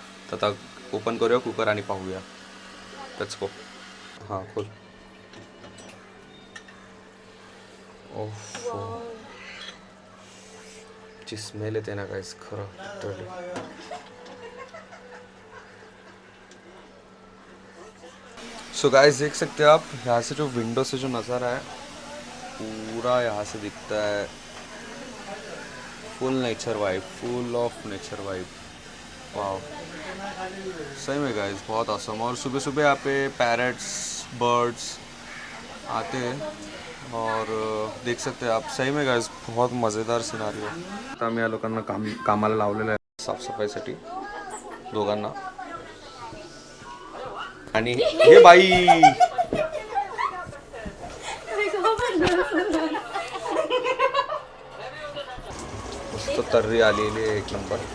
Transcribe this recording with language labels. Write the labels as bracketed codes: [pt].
[mr] तर आता ओपन करूया कुकर आणि पाहूया. [en] Let's go. [mr] हां, खोल. ओह, जी स्मेल येते ना काहीच खरं लिटरली. [hi] सो गाइस देख सकते हैं आप यहाँ से जो विंडो से जो नज़ारा है पूरा यहाँ से दिखता है. [en] Full nature vibe, full of nature vibe. [hi] वाह, सही में गाइस बहुत awesome. और सुबह सुबह यहाँ पे पैरट्स, बर्ड्स आते हैं और देख सकते हैं आप. सही में गाइस बहुत मज़ेदार सिनारियो. [mr] आता आम्ही या लोकांना कामाला लावलेलं आहे साफसफाईसाठी दोघांना. आणि हे बाई मस्त तर्री आलेली आहे एक नंबर.